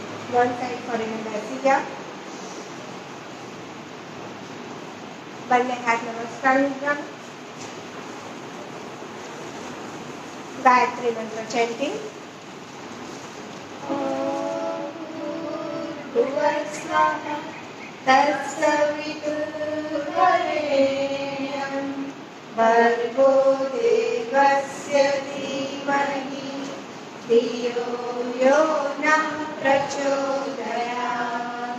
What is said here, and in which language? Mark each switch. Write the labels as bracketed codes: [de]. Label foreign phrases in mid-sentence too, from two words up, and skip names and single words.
[en] one side [gu] ફરીને બેસી જાઓ. બંને હાથ નમસ્કાર મુદ્રા. ગાયત્રી મંત્ર ચેન્ટિંગ. [sa] तत्सवितुर्वरेण्यं भर्गो देवस्य धीमहि धियो यो नः प्रचोदयात्.